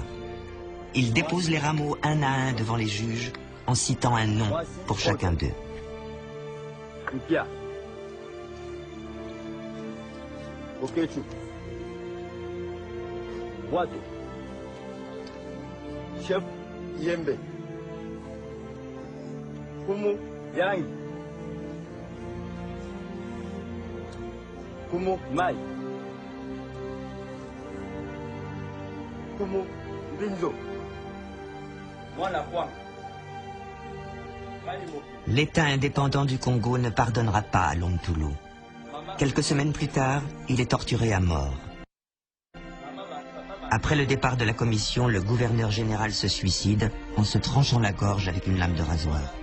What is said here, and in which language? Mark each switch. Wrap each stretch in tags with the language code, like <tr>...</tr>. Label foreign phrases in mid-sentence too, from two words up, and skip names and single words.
<fr>Il dépose les rameaux un à un devant les juges en citant un nom pour chacun d'eux. Watu Chef Yembe Kumu Yangi Kumu Mai Kumu Binzo Mwana Kwang. L'État indépendant du Congo ne pardonnera pas à Lontoulou. Quelques semaines plus tard, il est torturé à mort. Après le départ de la commission, le gouverneur général se suicide en se tranchant la gorge avec une lame de rasoir.</fr>